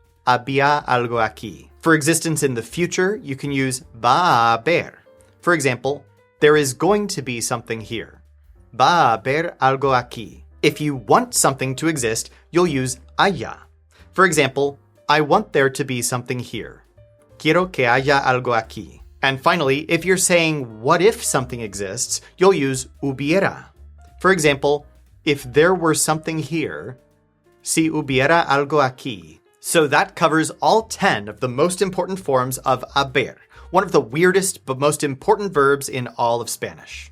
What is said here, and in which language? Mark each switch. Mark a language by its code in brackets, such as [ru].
[es] Había algo aquí. [en] For existence in the future, you can use va a haber. For example, there is going to be something here. [es] Va a haber algo aquí. [en] If you want something to exist, you'll use haya. For example, I want there to be something here. [es] Quiero que haya algo aquí. [en] And finally, if you're saying what if something exists, you'll use hubiera. For example, if there were something here, [es] si hubiera algo aquí. [en] So that covers all 10 of the most important forms of haber, one of the weirdest but most important verbs in all of Spanish.